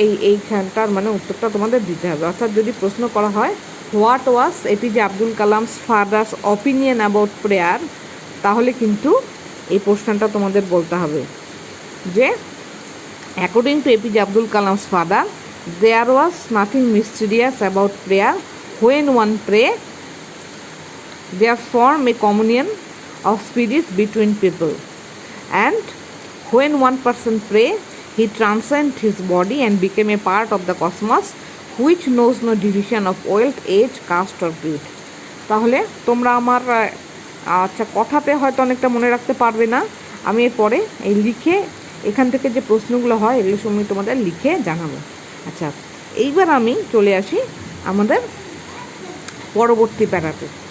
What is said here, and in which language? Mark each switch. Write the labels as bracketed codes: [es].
[bn] এইখানটার মানে উত্তরটা তোমাদের দিতে হবে। অর্থাৎ যদি প্রশ্ন করা হয় [en] what was APJ Abdul Kalam's father's opinion about prayer, [bn] তাহলে কিন্তু এই প্রশ্নটা তোমাদের বলতে হবে যে [en] According to APJ Abdul Kalam's father there was nothing mysterious about prayer. When one pray, there form a communion of spirits between people, and when one person pray, he transcend his body and became a part of the cosmos, which knows no division of wealth, age, caste or creed. [bn] তাহলে তোমরা আমার কথাতে হয়তো অনেকটা মনে রাখতে পারবে না, আমি এরপরে এই লিখে এখান থেকে যে প্রশ্নগুলো হয় এগুলো সময় তোমাদের লিখে জানাবো। আচ্ছা, এইবার আমি চলে আসি আমাদের পরবর্তী প্যারাতে।